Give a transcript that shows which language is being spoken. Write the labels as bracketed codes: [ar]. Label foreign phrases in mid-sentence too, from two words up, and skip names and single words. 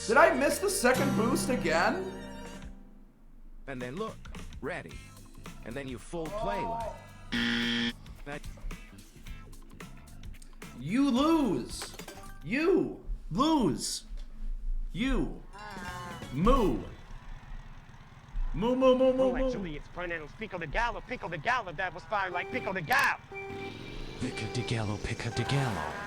[en] Did I miss the second boost again? And then look, ready. And then you full play like that. You lose. You lose. You. Moo. Moo, moo, moo, moo, Oh, moo. actually, it's pronounced Pico de Gallo. Pico de Gallo, that was fine like Pico de Gallo. Pico de Gallo, Pico de Gallo.